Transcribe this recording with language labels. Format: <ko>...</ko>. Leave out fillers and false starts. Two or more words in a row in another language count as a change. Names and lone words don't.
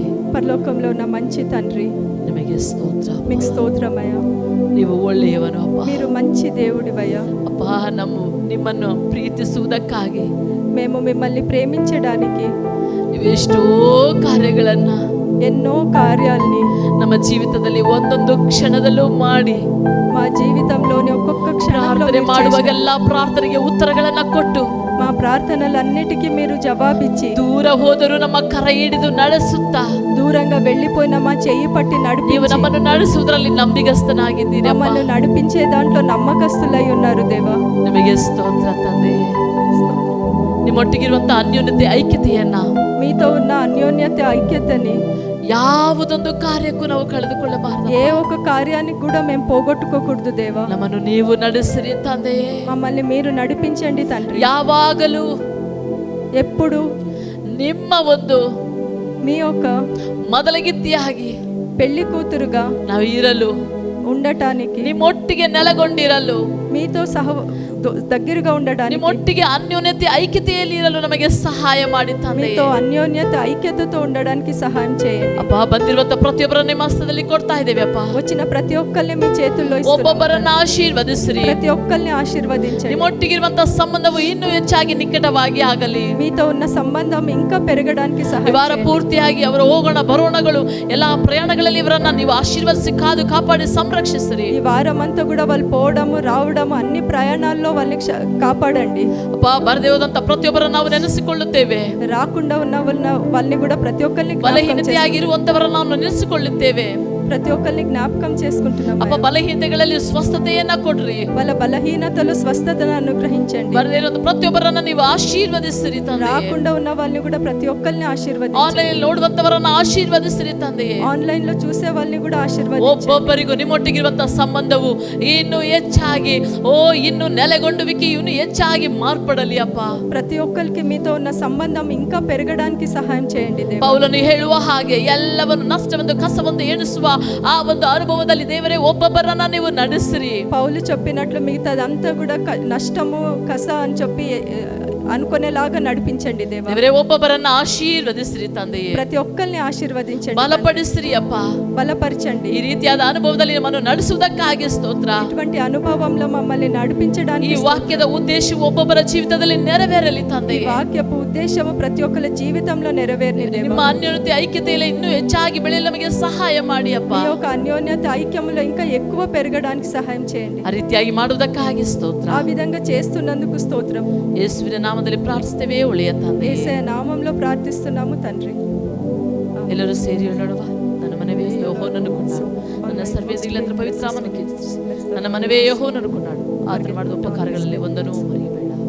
<te>పరలోకంలో ఉన్న మంచి తండ్రి,</te> <kn>ನಿಮಗೆ ಸ್ತೋತ್ರ.</kn> <te>మీకు స్తోత్రమయ్యా.</te> <kn>ನೀವು ಒಳ್ಳೆಯವನು ಅಪ್ಪ.</kn> <te>మీరు మంచి దేవుడివయ్యా.</te> <kn>ಅಪ್ಪ, ನಿಮ್ಮನ್ನು ಪ್ರೀತಿಸುವುದಕ್ಕಾಗಿ</kn> <te>మేము మిమ్మల్ని ప్రేమించడానికి</te> <kn>ನೀವು ಎಷ್ಟೋ ಕಾರ್ಯಗಳನ್ನ</kn> <te>ఎన్నో కార్యాల్ని</te> <kn>ನಮ್ಮ ಜೀವಿತದಲ್ಲಿ ಒಂದೊಂದು ಕ್ಷಣದಲ್ಲೂ ಮಾಡಿ</kn> <te>మా జీవితంలోని ఒక్కొక్క క్షణంలో</te> <kn>ಪ್ರಾರ್ಥನೆ ಮಾಡುವಾಗೆಲ್ಲ ಪ್ರಾರ್ಥನೆಗೆ ಉತ್ತರಗಳನ್ನ ಕೊಟ್ಟು</kn> <te>మా ప్రార్థనలన్నిటికీ మీరు జవాబిచ్చి</te> <kn>ದೂರ ಹೋದರೂ ನಮ್ಮ ಕರ ಹಿಡಿದು ನಡೆಸುತ್ತಾ</kn> <te>దూరంగా వెళ్ళిపోయిన మా చెయ్యి పట్టి</te> <kn>ನೀವು</kn> <te>నడిపించి</te> <kn>ನಮ್ಮನ್ನು ನಡೆಸುವುದರಲ್ಲಿ ನಂಬಿಗಸ್ತನಾಗಿದ್ದೀರಿ.</kn> <te>మమ్మల్ని నడిపించే దాంట్లో నమ్మకస్తులై ఉన్నారు దేవా.</te> <kn>ನಿಮಗೆ ಸ್ತೋತ್ರ ತಂದೆ. ನಿಮ್ಮೊಟ್ಟಿಗಿರುವಂತ ಅನ್ಯೋನ್ಯತೆ ಐಕ್ಯತೆಯನ್ನ,</kn> <te>మీతో ఉన్న అన్యోన్యత ఐక్యతని</te> <kn>ಯಾವುದೊಂದು ಕಾರ್ಯಕ್ಕೂ ನಾವು ಕಳೆದುಕೊಳ್ಳಬಾರದು.</kn> <te>ఏ ఒక్క కార్యానికి కూడా మేము పోగొట్టుకోకూడదు దేవా.</te> <kn>ನಮ್ಮನ್ನು ನೀವು ನಡೆಸಿರಿ ತಂದೆ.</kn> <te>మమ్మల్ని మీరు నడిపించండి తండ్రి.</te> <kn>ಯಾವಾಗಲೂ</kn> <te>ఎప్పుడు</te> <kn>ನಿಮ್ಮ ಒಂದು</kn> <te>మీ యొక్క</te> <kn>ಮೊದಲಗಿತ್ತಿಯಾಗಿ</kn> <te>పెళ్లి కూతురుగా</te> <kn>ನಾವು ಇರಲು,</kn> <te>ఉండటానికి,</te> <kn>ನಿಮ್ಮೊಟ್ಟಿಗೆ ನೆಲೆಗೊಂಡಿರಲು,</kn> <te>మీతో దగ్గరగా ఉండడానికి,</te> <kn>ನಿಮ್ಮೊಟ್ಟಿಗೆ ಅನ್ಯೋನ್ಯತೆ ಐಕ್ಯತೆಯಲ್ಲಿ ಇರಲು ನಮಗೆ ಸಹಾಯ ಮಾಡಿ ತಂದೆ.</kn> <te>మీతో అన్యోన్యత ఐక్యతతో ఉండడానికి సహాయం చేయండి.</te> <kn>ಅಪ್ಪ, ಬಂದಿರುವಂತ ಪ್ರತಿಯೊಬ್ಬರನ್ನ ನಿಮ್ಮ ಹಸ್ತದಲ್ಲಿ ಕೊಡ್ತಾ ಇದ್ದೇವೆ ಅಪ್ಪ.</kn> <te>వచ్చిన ప్రతి ఒక్కరిని మీ చేతుల్లో ఇస్తున్నాము.</te> <kn>ಒಬ್ಬೊಬ್ಬರನ್ನ ಆಶೀರ್ವದಿಸಿರಿ.</kn> <te>ప్రతి ఒక్కరిని ఆశీర్వదించండి.</te> <kn>ನಿಮ್ಮೊಟ್ಟಿಗಿರುವಂತ ಸಂಬಂಧವು ಇನ್ನೂ ಹೆಚ್ಚಾಗಿ ನಿಕಟವಾಗಿ ಆಗಲಿ.</kn> <te>మీతో ఉన్న సంబంధం ఇంకా పెరగడానికి సహాయం</te> <kn>ವಾರ</kn> <te>చేయండి.</te> <kn>ಪೂರ್ತಿಯಾಗಿ ಅವರ ಹೋಗೋಣ ಬರೋಣಗಳು ಎಲ್ಲಾ ಪ್ರಯಾಣಗಳಲ್ಲಿ ಇವರನ್ನ ನೀವು ಆಶೀರ್ವದಿಸಿ ಕಾದು ಕಾಪಾಡಿ ಸಂರಕ್ಷಿಸಿರಿ.</kn> <te>ఈ వారం అంతా కూడా వాళ్ళు పోవడము రావడము అన్ని ప్రయాణాల్లో వాళ్ళని కాపాడండి.</te> <kn>ಅಪ್ಪ, ಬರದೇ ಹೋದಂತ ಪ್ರತಿಯೊಬ್ಬರನ್ನ ನಾವು ನೆನೆಸಿಕೊಳ್ಳುತ್ತೇವೆ.</kn> <te>రాకుండా ఉన్న వాళ్ళని కూడా ప్రతి ఒక్కరిని</te> <kn>ಬಲಹೀನತೆಯಾಗಿರುವಂತವರನ್ನ ನಾವು ನೆನೆಸಿಕೊಳ್ಳುತ್ತೇವೆ.</kn> <te>ప్రతి ఒక్కరిని జ్ఞాపకం చేసుకుంటున్నాం.</te> <kn>ಅಪ್ಪ, ಬಲಹೀನತೆಗಳಲ್ಲಿ ಸ್ವಸ್ಥತೆಯನ್ನ ಕೊಡ್ರಿ.</kn> <te>వాళ్ళ బలహీనతలు స్వస్థతను అనుగ్రహించండి.</te> <kn>ಬರದೇ ಇರುವಂತ ಪ್ರತಿಯೊಬ್ಬರನ್ನ ನೀವು ಆಶೀರ್ವದಿಸಿರಿ ತಂದೆ.</kn> <te>రాకుండా ఉన్న వాళ్ళని కూడా ప్రతి ఒక్కరిని ఆశీర్వదించండి.</te> <kn>ಆನ್ಲೈನ್ ನೋಡುವಂತವರನ್ನ ಆಶೀರ್ವದಿಸಿರಿ ತಂದೆಯೇ.</kn> <te>ఆన్లైన్ లో చూసే వాళ్ళని కూడా ఆశీర్వదించండి.</te> <kn>ಒಬ್ಬೊಬ್ಬರಿಗೂ ನಿಮ್ಮೊಟ್ಟಿಗಿರುವಂತ ಸಂಬಂಧವು ಇನ್ನು ಹೆಚ್ಚಾಗಿ ಇನ್ನು ನೆಲೆಗೊಂಡುವಿಕೆ ಇನ್ನು ಹೆಚ್ಚಾಗಿ ಮಾರ್ಪಡಲಿ ಅಪ್ಪ.</kn> <te>ప్రతి ఒక్కరికి మీతో ఉన్న సంబంధం ఇంకా పెరగడానికి సహాయం చేయండి దేవా.</te> <kn>ಪೌಲನು ಹೇಳುವ ಹಾಗೆ ಎಲ್ಲವನ್ನು ನಷ್ಟವೆಂದು ಕಸವೆಂದು ಎಣಿಸುವ ಆ ಒಂದು ಅನುಭವದಲ್ಲಿ ದೇವರೇ ಒಬ್ಬೊಬ್ಬರನ್ನ ನೀವು ನಡೆಸಿರಿ.</kn> <te>పౌలు చెప్పినట్లు మిగతాదంతా కూడా నష్టము కస అని చెప్పి అనుకునేలాగా నడిపించండి దేవా.</te> <kn>ದೇವರೇ ಒಬ್ಬೊಬ್ಬರನ್ನ ಆಶೀರ್ವದಿಸಿರಿ ತಂದೆಯೇ.</kn> <te>ప్రతి ఒక్కరిని ఆశీర్వదించండి.</te> <kn>ಬಲಪಡಿಸಿರಿ ಅಪ್ಪ.</kn> <te>బలపరచండి.</te> <kn>ಈ ರೀತಿಯಾದ ಅನುಭವದಲ್ಲಿ ನಮ್ಮನ್ನು ನಡೆಸುವುದಕ್ಕಾಗಿ ಸ್ತೋತ್ರ.</kn> <te>ఇటువంటి అనుభవంలో మమ్మల్ని నడిపించడానికి</te> <kn>ಈ ವಾಕ್ಯದ ಉದ್ದೇಶವು ಒಬ್ಬೊಬ್ಬರ ಜೀವಿತದಲ್ಲಿ ನೆರವೇರಲಿ</kn> <te>ఈ</te> <kn>ತಂದೆಯೇ.</kn> <te>వాక్యపు ఉద్దేశము ప్రతి ఒక్కరి జీవితంలో నెరవేరని దేవా.</te> <kn>ನಿಮ್ಮ ಅನ್ಯೋನ್ಯತೆ ಐಕ್ಯತೆಯಲ್ಲಿ ಇನ್ನೂ ಹೆಚ್ಚಾಗಿ ಬೆಳೆಯಲು ನಮಗೆ ಸಹಾಯ ಮಾಡಿ ಅಪ್ಪ.</kn> <te>మీ యొక్క అన్యోన్యత ఐక్యములో ఇంకా ఎక్కువ పెరగడానికి సహాయం చేయండి.</te> <kn>ಆ ರೀತಿಯಾಗಿ ಮಾಡುವುದಕ್ಕಾಗಿ ಸ್ತೋತ್ರ.</kn> <te>ఆ విధంగా చేస్తున్నందుకు స్తోత్రం.</te> <kn>ಯೇಸುವಿನ ನಾಮದಲ್ಲಿ ಪ್ರಾರ್ಥಿಸುತ್ತೇವೆ ಒಳ್ಳೆಯ ತಂದೆ.</kn> <te>యేసయ్య నామములో ప్రార్థిస్తున్నాము తండ్రి.</te> <kn>ಎಲ್ಲರೂ ಸೇರಿ ಹೇಳೋಣವಾ? ನನ್ನ ಮನವೇ ಯೆಹೋವನನ್ನು ಕೊಂಡಾಡು, ನನ್ನ ಸರ್ವೇದಿಗಳಂತ ಪವಿತ್ರಾಮನ ಕೀರ್ತಿಸಿ, ನನ್ನ ಮನವೇ ಯೆಹೋವನನ್ನು ಕೊಂಡಾಡು, ಆತನು ಮಾಡಿದ ಉಪಕಾರಗಳಲ್ಲಿ ಒಂದನ್ನು ಮರೆಯಬೇಡ.</kn>